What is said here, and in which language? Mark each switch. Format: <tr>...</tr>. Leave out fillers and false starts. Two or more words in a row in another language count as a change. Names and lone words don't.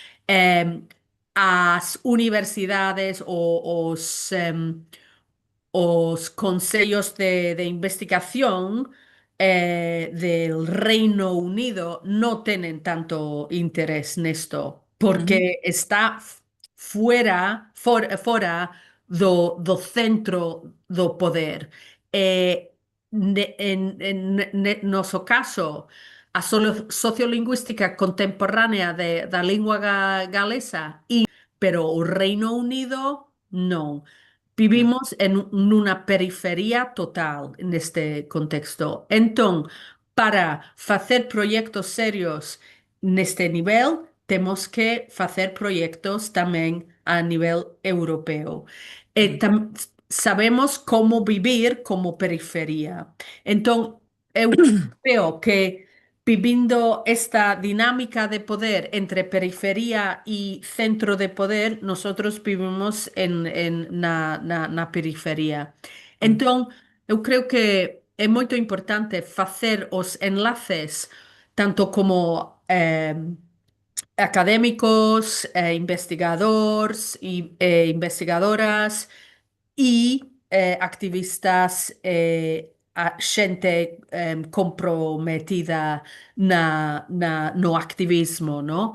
<gl>as universidades os consellos de investigación</gl> <es>del Reino Unido no tienen tanto interés</es> <gl>nesto, porque está fora do centro do poder. En noso caso, a sociolingüística contemporánea da lingua galesa, pero o Reino Unido non.</gl> <es>Vivimos en una periferia total en este contexto. Entonces, para hacer proyectos serios en este nivel, tenemos que hacer proyectos también a nivel europeo. Sabemos cómo vivir como periferia. Entonces, yo creo que viviendo esta dinámica de poder entre periferia y centro de poder, nosotros vivimos na periferia.</es> <gl>Entonces, eu creo que é moito importante facer os enlaces tanto como académicos, investigadores e investigadoras e activistas a xente comprometida no activismo, no?</gl>